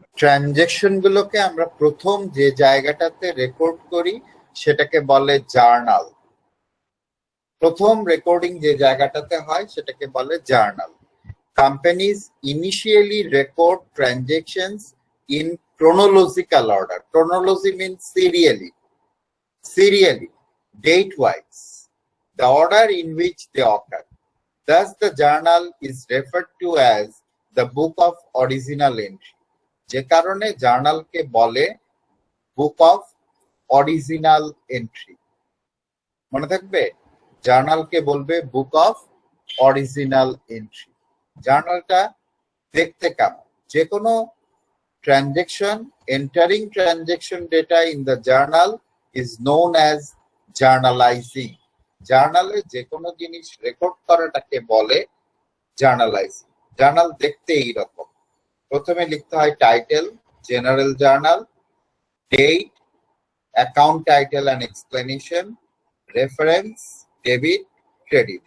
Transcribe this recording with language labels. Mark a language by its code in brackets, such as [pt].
[bn] Transaction গুলোকে আমরা প্রথম যে জায়গাটাতে রেকর্ড করি সেটাকে বলে জার্নাল। প্রথম রেকর্ডিং যে জায়গাটাতে হয় সেটাকে বলে journal. [en] Companies initially record transactions in chronological order. Chronology means serially, date-wise, the order in which they occur. Thus, the journal is referred to as the book of original entry. [bn] যে কারণে জার্নালকে বলে book of original entry. মনে থাকবে, জার্নালকে বলবে book of original entry. জার্নালটা দেখতে কেমন? যে কোনো [en] transaction, entering transaction data in the journal is known as journalizing. [bn] জার্নালে যে কোনো জিনিস রেকর্ড করাটাকে বলে জার্নালাইজিং। জার্নাল দেখতে এইরকম। প্রথমে লিখতে হয় title, general journal, date, account title and explanation, reference, debit, credit.